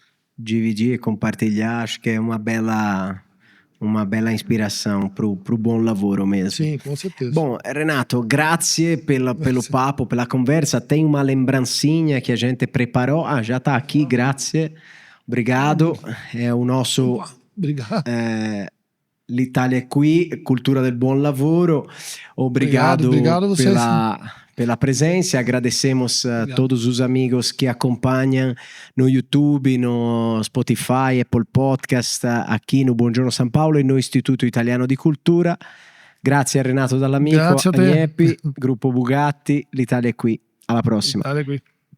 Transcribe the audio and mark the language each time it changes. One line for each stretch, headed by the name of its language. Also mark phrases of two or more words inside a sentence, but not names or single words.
Portuguese: Dividir, compartilhar, acho que é uma bela inspiração pro
Italian: bom lavoro
Portuguese: mesmo. Sim, com certeza. Bom, Renato, grazie pelo papo, pela conversa. Tem uma lembrancinha que a gente preparou. Já tá aqui, grazie. Obrigado. É o nosso... Obrigado.
Italian: L'Italia è qui, cultura del buon lavoro.
Portuguese: Obrigado pela presença. Agradecemos a todos os amigos que acompanham no YouTube, no Spotify, Apple Podcast, aqui no Buongiorno São Paulo e no Istituto Italiano di Cultura.
Italian: Grazie a Renato Dall'Amico, Grazie a te. Agnepi, Gruppo Bugatti. L'Italia è qui. Alla prossima. L'Italia è qui.